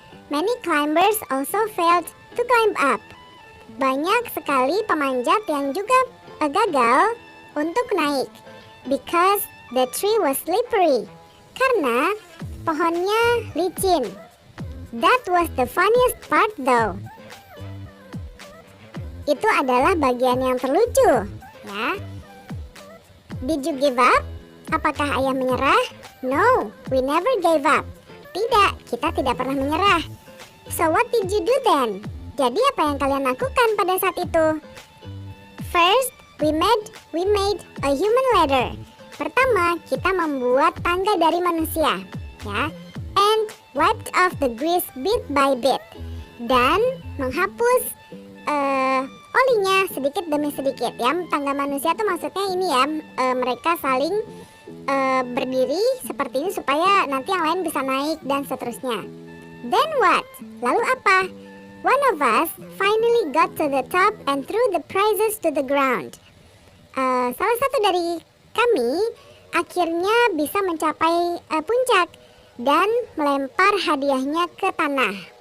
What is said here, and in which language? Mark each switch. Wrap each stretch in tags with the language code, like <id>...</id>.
<en>Many climbers also failed to climb up.</en> <id>Banyak sekali pemanjat yang juga gagal untuk naik.</id> <en>Because the tree was slippery.</en> <id>Karena pohonnya licin.</id> <en>That was the funniest part though.</en> <id>Itu adalah bagian yang terlucu ya.</id> <en>Did you give up?</en> <id>Apakah ayah menyerah?</id> <en>No, we never gave up.</en> <id>Tidak, kita tidak pernah menyerah.</id> <en>So what did you do then?</en> <id>Jadi apa yang kalian lakukan pada saat itu?</id> <en>First, we made a human ladder.</en> <id>Pertama, kita membuat tangga dari manusia ya.</id> <en>And wiped off the grease bit by bit.</en> <id>Dan menghapus olinya sedikit demi sedikit ya. Tangga manusia itu maksudnya ini ya, mereka saling berdiri seperti ini supaya nanti yang lain bisa naik dan seterusnya.</id> <en>Then what?</en> <id>Lalu apa?</id> <en>One of us finally got to the top and threw the prizes to the ground.</en> <id>Salah satu dari kami akhirnya bisa mencapai puncak dan melempar hadiahnya ke tanah.</id>